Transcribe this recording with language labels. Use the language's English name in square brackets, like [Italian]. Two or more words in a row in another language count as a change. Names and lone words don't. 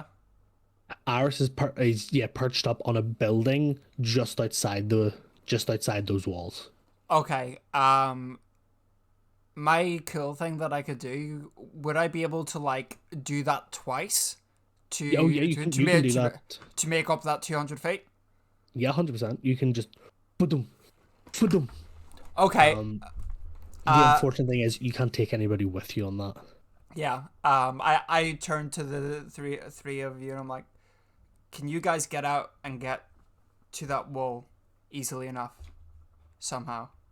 [English] Aris is perched up on a building just outside those walls. Okay. My cool thing that I could do, would I be able to like do that twice Oh yeah, to you can do that. to make up that 200 feet? Yeah, 100%. You can just ba-dum, ba-dum. Okay. The Uh, unfortunate thing is you can't take anybody with you on that. yeah. I turned to the three of you and I'm like, can you guys get out and get to that wall easily enough somehow?